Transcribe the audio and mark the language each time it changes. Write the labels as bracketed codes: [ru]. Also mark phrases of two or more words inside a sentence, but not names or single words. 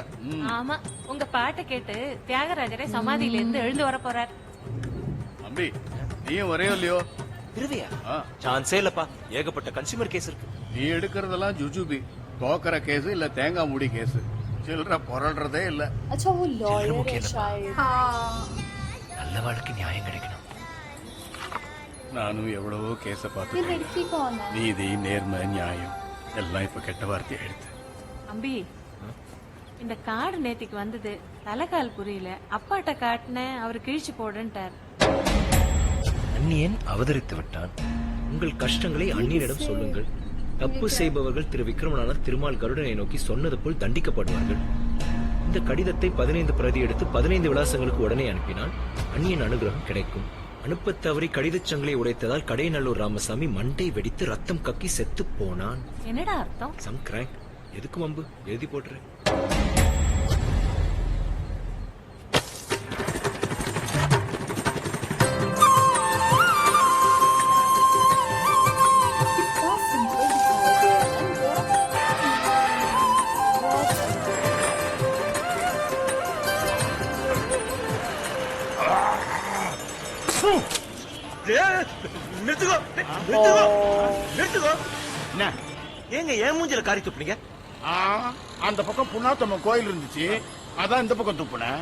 [ta] ஆமா, உங்க பாட்டை கேட்டு தியாகராஜரே சமாதியில இருந்து எழுந்து வர போறார். அம்பி நீயும் வரையோ இல்லையோ? திருவியா ஆ, சான்ஸே இல்லப்பா, ஏகப்பட்ட [en] consumer case [ta] இருக்கு. நீ எடுக்கிறதெல்லாம் ஜுஜுபி, தோக்கற கேஸ் இல்ல தேங்காய் மூடி கேஸ். சில்லற புரள்றதே இல்ல. [hi] अच्छा वो लॉयर है मुकेश शायद। हाँ [ta] நல்ல வாழ்க்கை நியாயம் கிடைக்கணும். நானும் எவ்வளவோ கேஸ [hi] ये [ta] பார்த்து [hi] लड़की कौन है? [ta] நீதி நேர்மை நியாயம் எல்லாம் இப்ப கெட்ட வார்த்தை எடுத்து. அம்பி, இந்த கார்டு நேத்திக்கு வந்தது. தலைகால் புரியல. அப்பாட்ட காட்டினேன், அவரு கிழிச்சு போடுன்ட்டார். அந்நியன் அவதரித்து விட்டான். உங்கள் கஷ்டங்களை அந்நியனிடம் சொல்லுங்கள். தப்பு செய்பவர்கள் திரு விக்ரமனான திருமால் கருடனை நோக்கி சொன்னது போல் தண்டிக்கப்படுவார்கள். இந்த கடிதத்தை 15 பிரதி எடுத்து 15 விலாசங்களுக்கு உடனே அனுப்பினால் அந்நியன் அனுகிரகம் கிடைக்கும். அனுப்பத் தவறி கடிதச் சங்கிலை உடைத்ததால் கடைநல்லூர் ராமசாமி மண்டை வெடித்து ரத்தம் கக்கி செத்து போனான். என்னடா அர்த்தம்? [en] some crank. [ta] எதுக்கு வம்பு? எழுதி போட்டுறேன். [hi] कितना सिंपल दिखाया गया है बहुत सिंपल। [ta] நிறுத்துக்கோ நிறுத்துக்கோ நிறுத்துக்கோ. என்ன? ஏங்க ஏன் மூஞ்சில காரி துப்புனீங்க? ஆ, அந்த பக்கம் புண்ணாத்தம்மன் கோயில் இருந்துச்சு, அதான் இந்த பக்கம் துப்புனேன்.